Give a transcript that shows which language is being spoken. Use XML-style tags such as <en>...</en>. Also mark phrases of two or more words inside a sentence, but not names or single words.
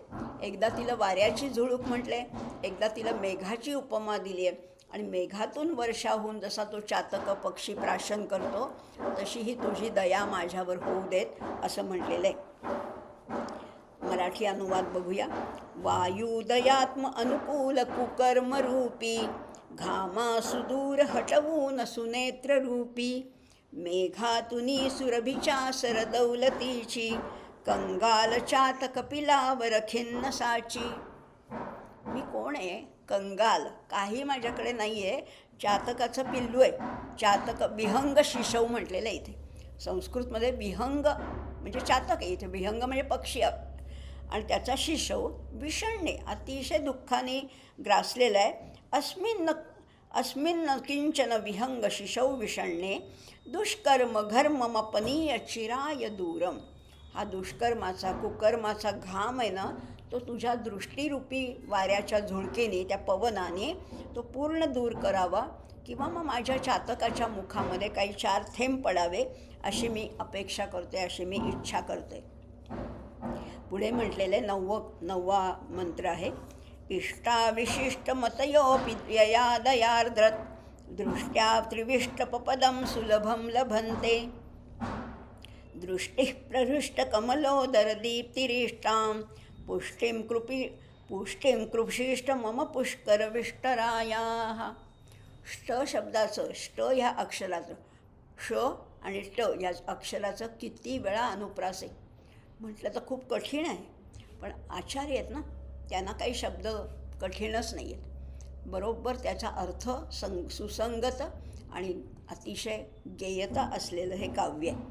<mr>एकदा तिला वाऱ्याची झुळूक म्हटले, एकदा तिला मेघाची उपमा दिली आहे. आणि मेघातून वर्षाहून जसा तो चातक पक्षी प्राशन करतो तशी ही तुझी दया माझ्यावर होऊ देत असं म्हटलेलं आहे. मराठी अनुवाद बघूया. वायुदयात्म अनुकूल कुकर्मरूपी घामा सुदूर हटवून सुनेत्ररूपी मेघातुनी सुरभिच्या सरदौलतीची कंगाल चातक पिलावर खिन्न साची. मी कोण आहे? कंगाल, काही माझ्याकडे नाही आहे. चातकाचं पिल्लू आहे.</mr> <sa>चातक विहंग शिशव</sa> <mr>म्हटलेलं आहे इथे. संस्कृतमध्ये विहंग म्हणजे चातक आहे, इथे विहंग म्हणजे पक्षी. आणि त्याचा</mr> <sa>शिशव विषण्णे</sa> <mr>अतिशय दुःखाने ग्रासलेला आहे.</mr> <sa>अस्मिन् किंचन विहंग शिशव विषण्णे दुष्कर्म घर्ममपनीय चिराय दूरम.</sa> <mr>हा दुष्कर्माचा कुकर्माचा घाम आहे ना, तो तुझ्या दृष्टीरूपी वाऱ्याच्या झुळकेने, त्या पवनाने तो पूर्ण दूर करावा, किंवा मग माझ्या चातकाच्या मुखामध्ये काही 4 थेंब पडावे अशी मी अपेक्षा करते, अशी मी इच्छा करते. पुढे म्हटलेले 9वा मंत्र आहे.</mr> <sa>इष्टाविशिष्ट मतयोपि ययादयार्द्रत दृष्ट्या त्रिविष्टपदं सुलभं लभन्ते दृष्टिः प्रहृष्ट कमलोदरदीप्तिरिष्टां पुष्टिं कृपशिष्ट मम पुष्करविष्टरायाः.</sa> <mr>ष्ट शब्दाचं, ष्ट ह्या अक्षराचं, श आणि ट या अक्षराचं किती वेळा अनुप्रास आहे म्हटलं तर खूप कठीण आहे. पण आचार्य आहेत ना, त्यांना काही शब्द कठीणच नाही आहेत. बरोबर त्याचा अर्थ सुसंगत आणि अतिशय गेयता असलेलं हे काव्य आहे.</mr>